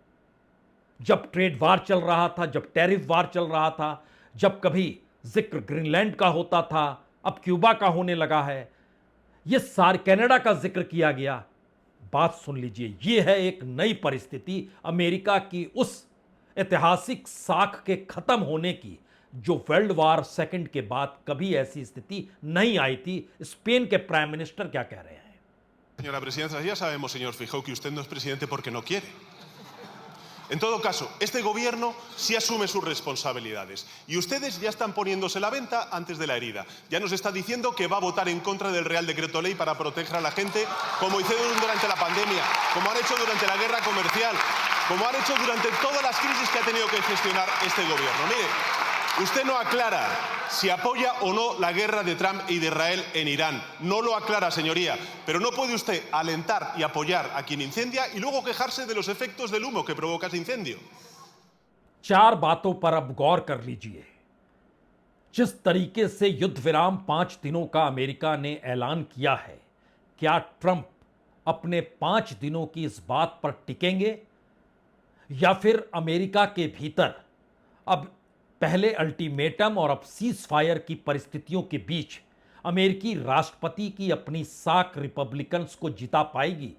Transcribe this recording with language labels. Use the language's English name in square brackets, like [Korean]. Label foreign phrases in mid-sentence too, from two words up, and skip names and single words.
[Hindi] जब [English] trade war [Hindi] चल रहा था, जब [English] tariff war [Hindi] चल रहा था, जब कभी जिक्र ग्रीनलैंड का होता था, अब क्यूबा का होने लगा है, ये सारे कनाडा का जिक्र किया गया। बात सुन लीजिए, ये है एक नई परिस्थिति अमेरिका की उस ऐतिहासिक साख के खत्म होने की जो [English] world war second [Hindi] के बाद कभी ऐसी स्थिति नहीं आई थी। स्पेन के [English] prime minister [Hindi] क्या कह रहे हैं? [Spanish] Señora presidenta, ya sabemos, señor Feijóo, que usted no es presidente porque no quiere. En todo caso, este gobierno sí asume sus responsabilidades y ustedes ya están poniéndose la venta antes de la herida. Ya nos está diciendo que va a votar en contra del Real Decreto Ley para proteger a la gente, como hicieron durante la pandemia, como han hecho durante la guerra comercial, como han hecho durante todas las crisis que ha tenido que gestionar este gobierno. Mire, usted no aclara si apoya o no la guerra de Trump y de Israel en Irán. No lo aclara, señoría. Pero no puede usted alentar y apoyar a quien incendia y luego quejarse de los efectos del humo que provoca ese incendio. [Hindi] 4 बातों पर अब गौर कर लीजिए। जिस तरीके से युद्ध विराम 5 दिनों का अमेरिका ने ऐलान किया है, क्या ट्रंप अपने 5 दिनों की इस बात पर टिकेंगे या फिर अमेरिका के भीतर अब पहले अल्टीमेटम और अब [English] cease fire [Hindi] की परिस्थितियों के बीच अमेरिकी राष्ट्रपति की अपनी साख रिपब्लिकन्स को जिता पाएगी?